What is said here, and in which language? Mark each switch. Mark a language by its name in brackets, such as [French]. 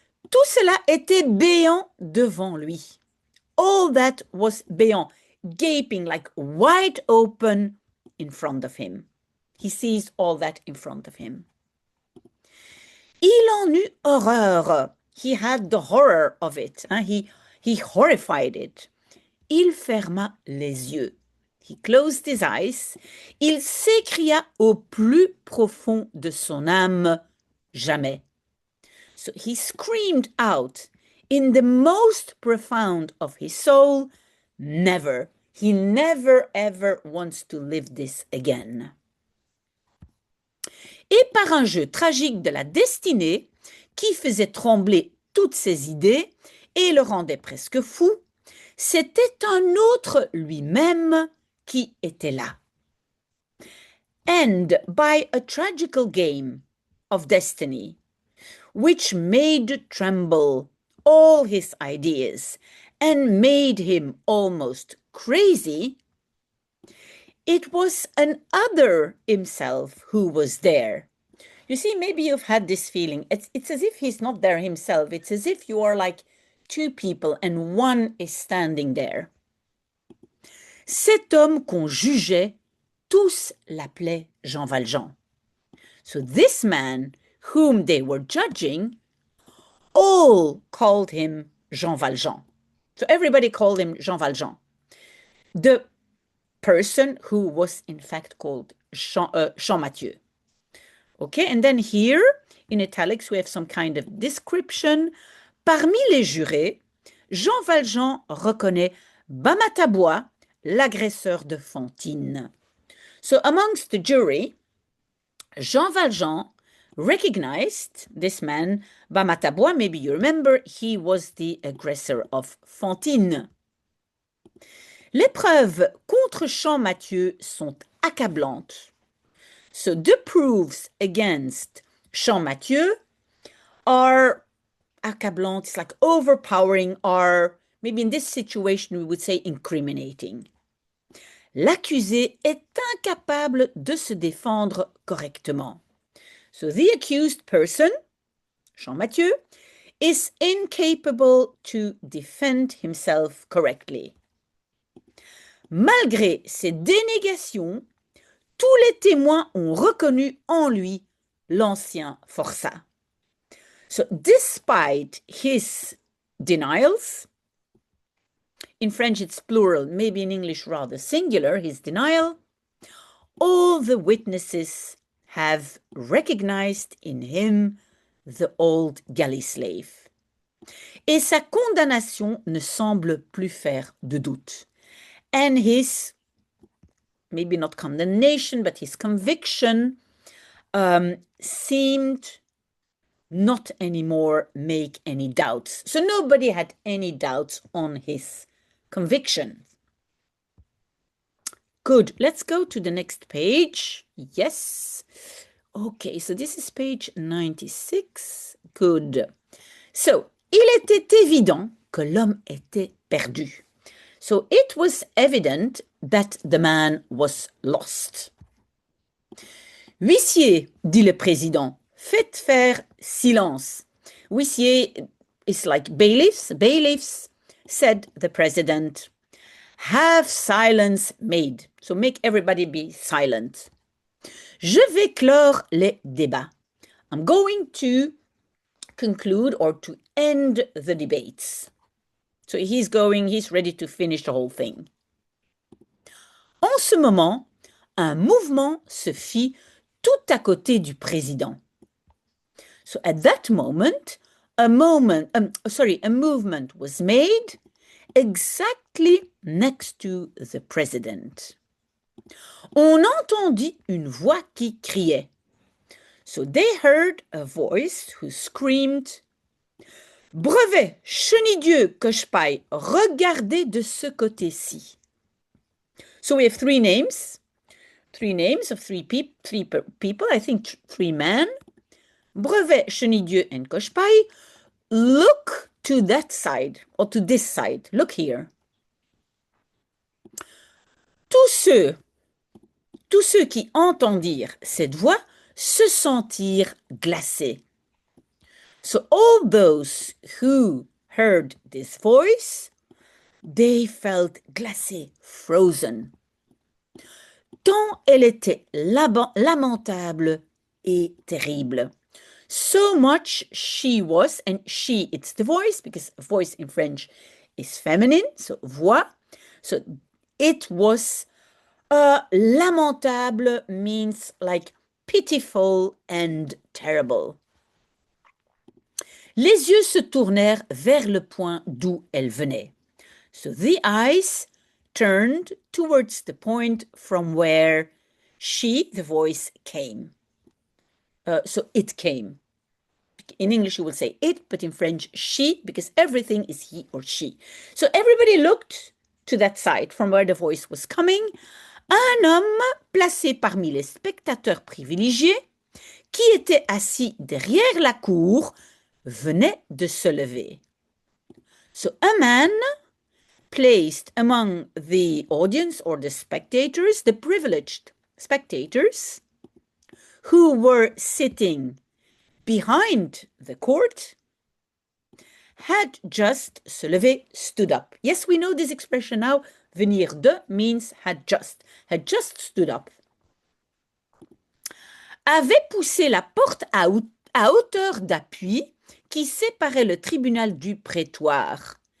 [French] Tout cela était béant devant lui. [English] All that was béant, gaping, like wide open in front of him. He sees all that in front of him. [French] Il en eut horreur. [English] He had the horror of it. He horrified it. [French] Il ferma les yeux. [English] He closed his eyes. [French] Il s'écria au plus profond de son âme, jamais. [English] So he screamed out in the most profound of his soul, never. He never ever wants to live this again. [French] Et par un jeu tragique de la destinée qui faisait trembler toutes ses idées et le rendait presque fou, c'était un autre lui-même qui était là. [English] And by a tragical game of destiny, which made tremble all his ideas and made him almost crazy, it was an other himself who was there. You see, maybe you've had this feeling. It's as if he's not there himself. It's as if you are like two people and one is standing there. [French] Cet homme qu'on jugeait, tous l'appelaient Jean Valjean. [English] So this man whom they were judging, all called him Jean Valjean. So everybody called him Jean Valjean. The person who was in fact called Jean Mathieu. Okay, and then here in italics we have some kind of description. [French] Parmi les jurés, Jean Valjean reconnaît Bamatabois, l'agresseur de Fantine. [English] So amongst the jury, Jean Valjean recognized this man, Bamatabois. Maybe you remember, he was the aggressor of Fantine. [French] Les preuves contre Champmathieu sont accablantes. [English] So the proofs against Champmathieu are accablantes, it's like overpowering, are maybe in this situation we would say incriminating. [French] L'accusé est incapable de se défendre correctement. [English] So the accused person, Champmathieu, is incapable to defend himself correctly. [French] Malgré ces dénégations, tous les témoins ont reconnu en lui l'ancien forçat. [English] So despite his denials, in French it's plural, maybe in English rather singular, his denial, all the witnesses have recognized in him the old galley slave. [French] Et sa condamnation ne semble plus faire de doute. [English] And his, maybe not condemnation, but his conviction seemed not anymore make any doubts. So nobody had any doubts on his conviction. Good. Let's go to the next page. Yes. Okay, so this is page 96. Good. [French] So, il était évident que l'homme était perdu. [English] So it was evident that the man was lost. [French] Huissier, dit le président, faites faire silence. [English] Huissier is like bailiffs. Bailiffs, said the president. Have silence made. So make everybody be silent. [French] Je vais clore les débats. [English] I'm going to conclude or to end the debates. So he's ready to finish the whole thing. [French] En ce moment, un mouvement se fit tout à côté du président. [English] So at that moment, a movement was made exactly next to the president. [French] On entendit une voix qui criait. [English] So they heard a voice who screamed, Brevet, chenille-dieu, coche-paille, [French] regardez de ce côté-ci. [English] So we have three names of three people, I think three men. Brevet, chenille-dieu, and coche-paille, look to that side, or to this side. Look here. [French] Tous ceux qui entendirent cette voix se sentirent glacés. [English] So all those who heard this voice, they felt glacés, frozen. [French] Tant elle était lamentable et terrible. [English] So much she was, and she, it's the voice, because voice in French is feminine, so voix. So it was lamentable means like pitiful and terrible. [French] Les yeux se tournèrent vers le point d'où elle venait. [English] So the eyes turned towards the point from where she, the voice, came. So it came. In English, you will say it, but in French, she, because everything is he or she. So everybody looked to that side from where the voice was coming. [French] Un homme placé parmi les spectateurs privilégiés, qui était assis derrière la cour, venait de se lever. [English] So a man placed among the audience or the spectators, the privileged spectators, who were sitting behind the court, had just [French] se levé, [English] stood up. Yes, we know this expression now. Venir de means had just stood up. [French] Avait poussé la porte à hauteur d'appui qui séparait le tribunal du prétoire.